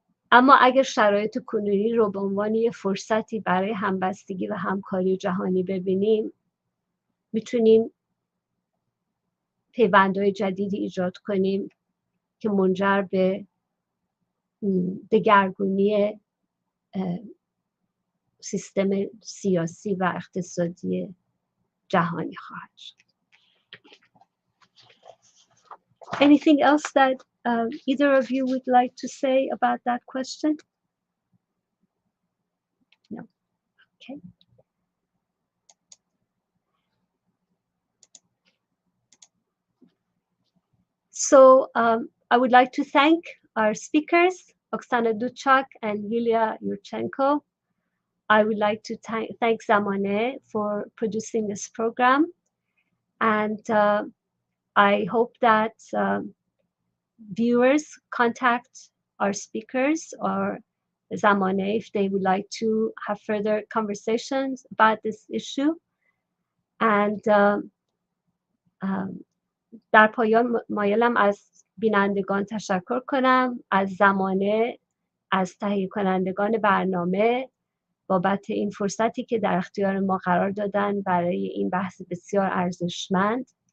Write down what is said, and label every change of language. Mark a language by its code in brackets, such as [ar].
[fa] اما اگر شرایط کنونی رو به عنوان یه فرصتی برای همبستگی و همکاری جهانی ببینیم، میتونیم پیوندهای جدیدی ایجاد کنیم که منجر به دگرگونی سیستم سیاسی و اقتصادی جهانی خواهد شد. [en] Anything else that either of you would like to say about that question? No. Okay. So I would like to thank our speakers, Oksana Duchak and Yulia Yurchenko. I would like to thank Zamane for producing this program. And I hope that viewers contact our speakers or Zamane if they would like to have further conversations about this issue. And [fa] در پایان مایلم از بینندگان تشکر کنم، از زمانه، از تهیه کنندگان برنامه بابت این فرصتی که در اختیار ما قرار دادن برای این بحث بسیار ارزشمند.